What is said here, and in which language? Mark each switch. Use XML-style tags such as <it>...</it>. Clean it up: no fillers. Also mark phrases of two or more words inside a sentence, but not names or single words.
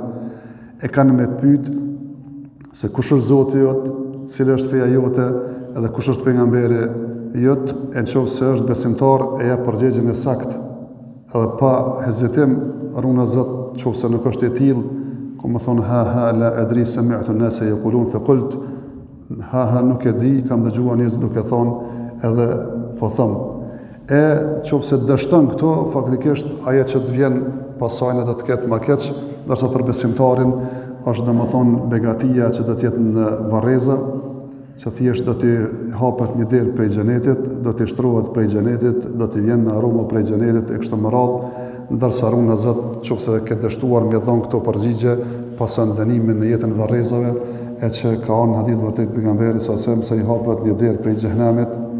<sq>E kanë me pyet se kush është Zoti jot, cila është feja jote, edhe kush është pejgamberi jot, e nëse është besimtar e jep përgjigjen e saktë. Edhe pa hezitim, runa Zot, nëse nuk është e tillë, ku më thonë</sq> <ar>هاه لا أدري سمعت الناس يقولون فقلته</ar> <sq>ha nuk e di, kam dëgjuar njerëz duke thonë edhe po them. E nëse dështon këto, faktikisht ajo që të vjen pasojnë do të ketë më keq, ndërsa për besimtarin është domethënë begatia që do të jetë në varreza, që thjesht do t'i hapet një derë prej xhenetit, do t'i shtrohet prej xhenetit, do t'i vjen në aromë prej xhenetit e kështu me radhë, ndërsa runa Zot nëse ke dështuar me dhon këto përgjigje pas dënimin në jetën e varrezave, e që ka në hadith vërtet pejgamberi sa se i hapet një derë prej xhenemit,</sq>